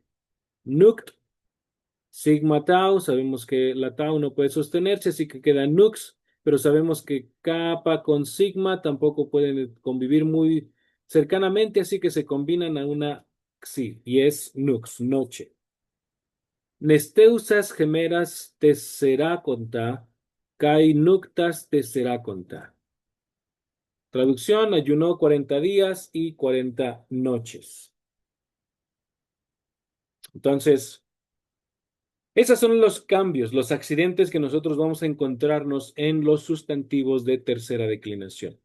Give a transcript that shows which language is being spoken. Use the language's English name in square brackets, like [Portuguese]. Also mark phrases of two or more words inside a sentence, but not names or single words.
[Spanish] Nuct, sigma tau, sabemos que la tau no puede sostenerse, así que queda nux, pero sabemos que kappa con sigma tampoco pueden convivir muy cercanamente, así que se combinan a una xi, y es nux, noche. [Greek] Νηστεύσας ἡμέρας τεσσεράκοντα, καὶ νύκτας τεσσεράκοντα. [Spanish] Traducción, ayunó 40 días y 40 noches. Entonces, esos son los cambios, los accidentes que nosotros vamos a encontrarnos en los sustantivos de tercera declinación.